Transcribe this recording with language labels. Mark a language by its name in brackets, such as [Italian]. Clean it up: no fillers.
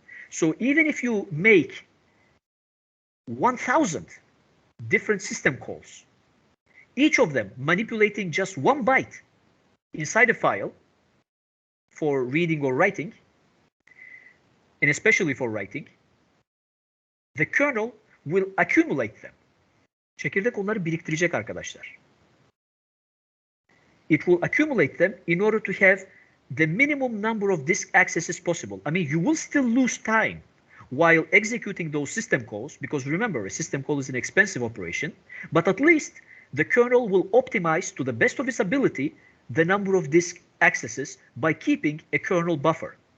[English] So even if you make 1,000 different system calls, each of them manipulating just 1 byte inside a file for reading or writing, and especially for writing, the kernel will accumulate them. [Turkish] Çekirdek onları biriktirecek arkadaşlar. [English] It will accumulate them in order to have the minimum number of disk accesses possible. I mean, you will still lose time while executing those system calls, because remember, a system call is an expensive operation, but at least the kernel will optimize to the best of its ability the number of disk accesses by keeping a kernel buffer.